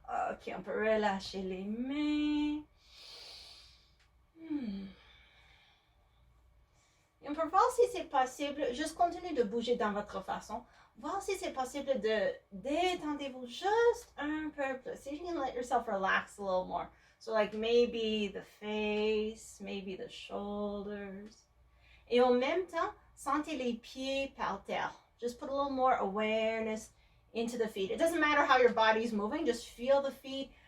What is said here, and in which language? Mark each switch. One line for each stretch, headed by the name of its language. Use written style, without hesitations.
French: Ok, on peut relâcher les mains. Et on peut voir si c'est possible, juste continuez de bouger dans votre façon. Voir si c'est possible de détendez-vous juste un peu plus.
English: See if you can let yourself relax a little more. So like maybe the face, maybe the shoulders.
French: Et en même temps, sentez les pieds par terre.
English: Just put a little more awareness into the feet. It doesn't matter how your body's moving, just feel the feet.